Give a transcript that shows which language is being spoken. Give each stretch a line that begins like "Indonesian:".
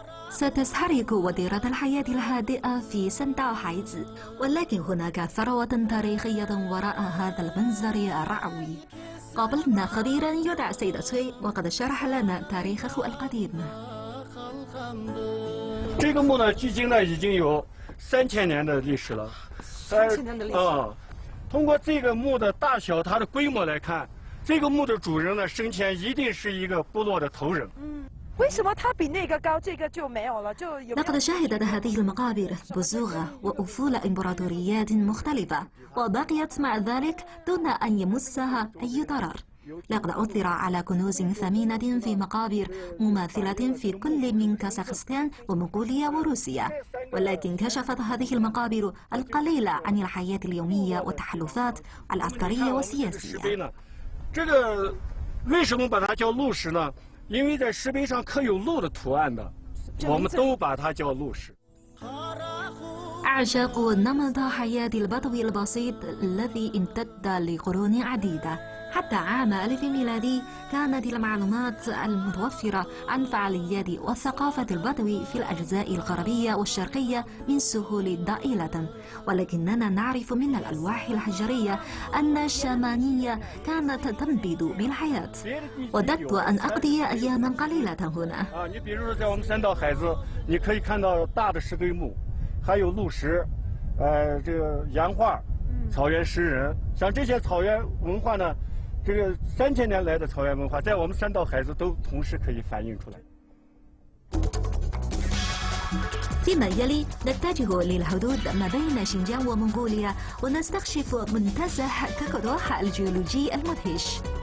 Arabic: ستستحرق وتيرة الحياة الهادئة في سنداو حيز، ولكن هناك ثروة تاريخية وراء هذا المنظر الرعوي. قابلنا خبيرا يدعى سيد سوي وقد شرح لنا تاريخه القديم.
Chinese: 这个墓呢，距今呢已经有3000年的历史了。 3000年的历史。通过这个墓的大小、它的规模来看，这个墓的主人呢，生前一定是一个部落的头人。为什么它比那个高，这个就没有了？就有。
Arabic: لقد شهدت هذه المقابر بزوغ وأفول إمبراطوريات مختلفة، وبقيت مع ذلك دون أن يمسها أي ضرر. لقد عثر على كنوز ثمينة في مقابر مماثلة في كل من كازاخستان ومنغوليا وروسيا، ولكن كشفت هذه المقابر القليل عن الحياة اليومية والتحالفات العسكرية والسياسية.
Chinese: 这个为什么把它叫鹿石呢？因为在石碑上刻有鹿的图案的，我们都把它叫鹿石。
Arabic: أعشقوا نمط حياة البدو البسيط الذي امتد لقرون عديدة. حتى عام 1000 ميلادي كانت المعلومات المتوفرة عن فعاليات وثقافة البدو في الأجزاء الغربية والشرقية من سهول ضئيلة، ولكننا نعرف من الألواح الحجرية أن الشامانية كانت تنبض بالحياة. وددت أن أقضي أياما قليلة هنا.
Chinese: 你比如说在我们三道海子，你可以看到大的石堆墓，还有鹿石，这个洋画、草原诗人，像这些草原文化呢。这个3000年来的草原文化，在我们3岛孩子都同时可以反映出来。
Arabic: فيما يلي نتجه للحدود ما بين شينجيانغ ومنغوليا ونستكشف منتزه ككدوحة الجيولوجي المدهش.